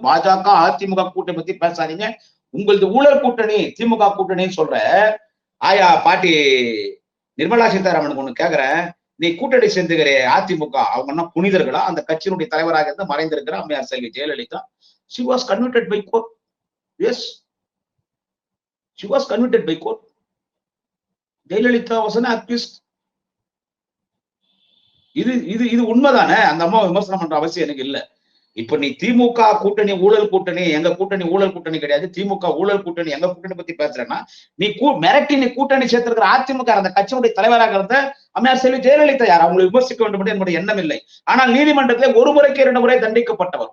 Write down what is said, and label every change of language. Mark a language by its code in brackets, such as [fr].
[ta] பாஜக அதிமுக கூட்டணி பத்தி பேசாதீங்க. உங்களது ஊழல் கூட்டணி திமுக கூட்டணின்னு சொல்ற ஆயா பாட்டி நிர்மலா சீதாராமனுக்கு ஒண்ணு கேக்குறேன். நீ கூட்டணி சேர்ந்துகிற அதிமுக அவங்க என்ன புனிதர்களா? அந்த கட்சியினுடைய தலைவராக இருந்து மறைந்திருக்கிற அம்மையார் செல்வி Jayalalithaa, [en] she was convicted by court. Yes, she was convicted by court. Jayalalithaa was an accused. [ta] இது உண்மைதானே? அந்த அம்மா விமர்சனம் பண்ற அவசியம் எனக்கு இல்ல. இப்ப நீ திமுக கூட்டணி ஊழல் கூட்டணி, எங்க கூட்டணி ஊழல் கூட்டணி கிடையாது, திமுக ஊழல் கூட்டணி எங்க கூட்டணி பத்தி பேசுறேன்னா, நீ மிரட்டி நீ கூட்டணி சேர்த்திருக்கிற அதிமுக அந்த கட்சியுடைய தலைவராக இருந்த அம்மையார் செல்வி ஜெயலலிதா யார்? அவங்களை விமர்சிக்க வேண்டும் என்று என்னுடைய எண்ணம் இல்லை. ஆனால் நீதிமன்றத்திலே ஒரு முறைக்கு 2 முறை தண்டிக்கப்பட்டவர்.